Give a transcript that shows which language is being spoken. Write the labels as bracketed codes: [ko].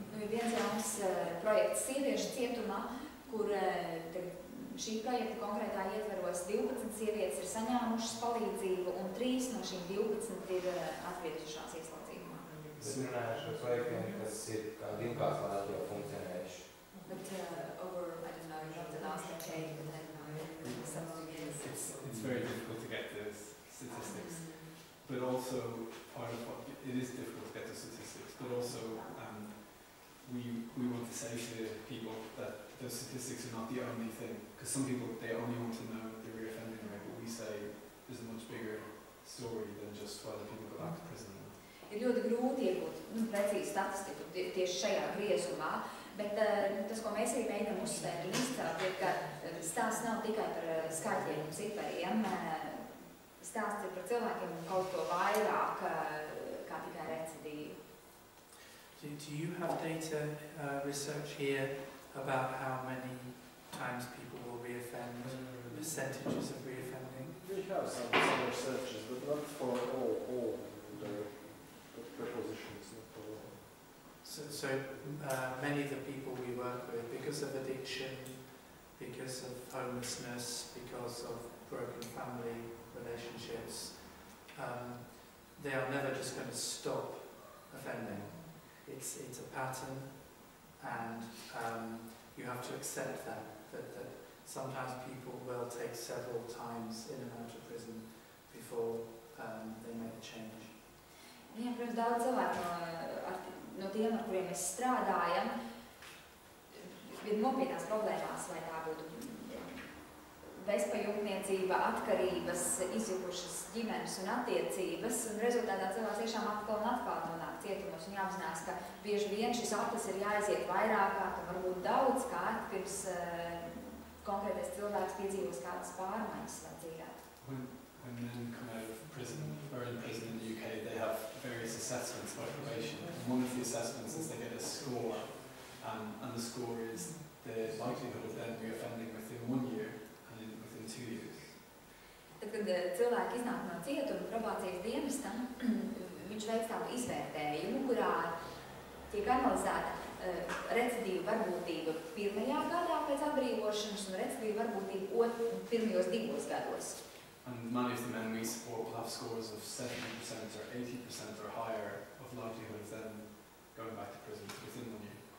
[lv] Viens jauns projekts sieviešu cietumā, kur šī projekta konkrētā ietveros 12 sievietes ir saņēmušas palīdzību un 3 no šīm 12 ir atgriezušās ieslodzījumā. Bet runāju šo projektiem, kas ir kā divkārt Latvijā funkcionējuši. [en] But over, I don't know, not the last decade, but I don't know, some years. It's very difficult to get those statistics, but also part of what it is difficult to get the statistics, but also we want to say to people that those statistics are not the only thing, because some people, they only want to know the reoffending rate, but we say there's a much bigger story than just whether people go back to prison. [lv] Ir ļoti grūti iegūt precīzi statistiku tieši šajā griezumā, bet tas, ko mēs arī mēģinām uzsvērt un izcelt, ir, ka stāsts nav tikai par skaitļiem un cipariem, stāsts ir par cilvēkiem un kaut ko vairāk kā tikai recidīvu. [en] Do you have data research here about how many times people will reoffend, percentages of reoffending? We have some researches, but not for all the prepositions. Not for all. So many of the people we work with, because of addiction, because of homelessness, because of broken family relationships, they are never just going to stop offending. It's a pattern, and you have to accept that sometimes people will take several times in and out of prison before they make a change. [lv] Jā, protams, daudz cilvēku no tiem, ar kuriem mēs strādājam, ir nopietnās problēmās, vai tā būtu bezpajumtniecība, atkarības, izjukušas ģimenes un attiecības, un rezultātā cilvēks tiešām atkal un atkal nonāk cietumos un jāapzinās, ka bieži vien šis aplis ir jāaiziet vairāk kārt un varbūt daudz kārt, pirms konkrētais cilvēks piedzīvos kādas pārmaiņas savā dzīvē. [en] when men come out of prison or in prison in the UK, they have various assessments by probation. And one of the assessments is they get a score, and the score is the likelihood of them reoffending within 1 year and within 2 years. [lv] Tad, kad cilvēki iznāk no cietuma probācijas dienestam, viņš veic tādu izvērtējumu, kurā tiek analizēta recidīva varbūtība pirmajā gadā pēc atbrīvošanas un recidīva varbūtība pirmajos 2 gados. [en] And many of the men we support will have scores of 70% or 80% or higher of likelihood of them going back to prison within 1 year.